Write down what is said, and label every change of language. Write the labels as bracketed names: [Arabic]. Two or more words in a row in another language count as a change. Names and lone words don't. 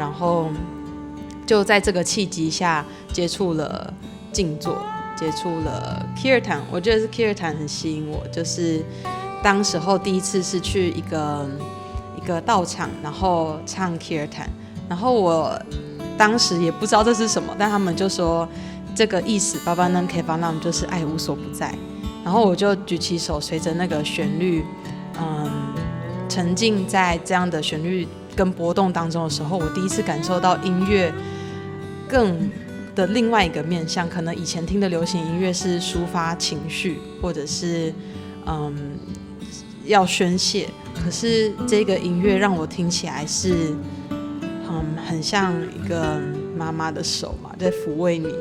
[Chinese] 然後就在這個契機下接觸了靜坐，接觸了 Kirtan。我覺得是 Kirtan 很吸引我，就是當時候第一次是去一個道場，然後唱 Kirtan， 然後我當時也不知道這是什麼，但他們就說這個意思 [Sanskrit] भवनम् केवलम् [Chinese] 就是愛無所不在。然後我就舉起手，隨着那個旋律，沉浸在這樣的旋律跟波動當中的時候，我第一次感受到音樂更的另外一個面向。可能以前聽的流行音樂是抒發情緒，或者是要宣洩，可是這個音樂讓我聽起來是很像一個媽媽的手嘛，在撫慰你。